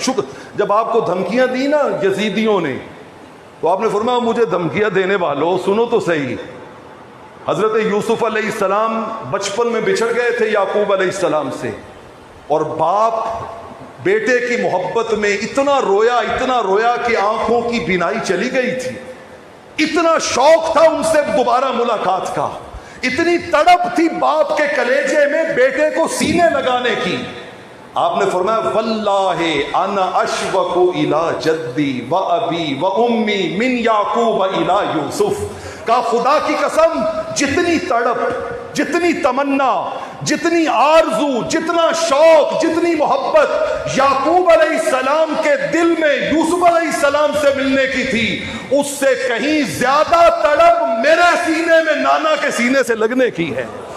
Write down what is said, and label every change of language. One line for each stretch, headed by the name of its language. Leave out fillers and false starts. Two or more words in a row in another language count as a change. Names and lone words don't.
Urdu: شکر، جب آپ کو دھمکیاں دی نا یزیدیوں نے تو آپ نے فرمایا مجھے دھمکیاں دینے والوں سنو تو صحیح، حضرت یوسف
Arabic: علیہ السلام
Urdu: بچپن میں بچھڑ گئے تھے یعقوب
Arabic: علیہ السلام
Urdu: سے، اور باپ بیٹے کی محبت میں اتنا رویا کہ آنکھوں کی بینائی چلی گئی تھی، اتنا شوق تھا ان سے دوبارہ ملاقات کا، اتنی تڑپ تھی باپ کے کلیجے میں بیٹے کو سینے لگانے کی۔ آپ نے فرمایا
Arabic: واللہ انا اشوق الی جدی و ابی و امی من یعقوب الی یوسف،
Urdu: کا خدا کی قسم جتنی تڑپ، جتنی تمنا، جتنی آرزو، جتنا شوق، جتنی محبت یعقوب
Arabic: علیہ السلام
Urdu: کے دل میں یوسف
Arabic: علیہ السلام
Urdu: سے ملنے کی تھی، اس سے کہیں زیادہ تڑپ میرے سینے میں نانا کے سینے سے لگنے کی ہے۔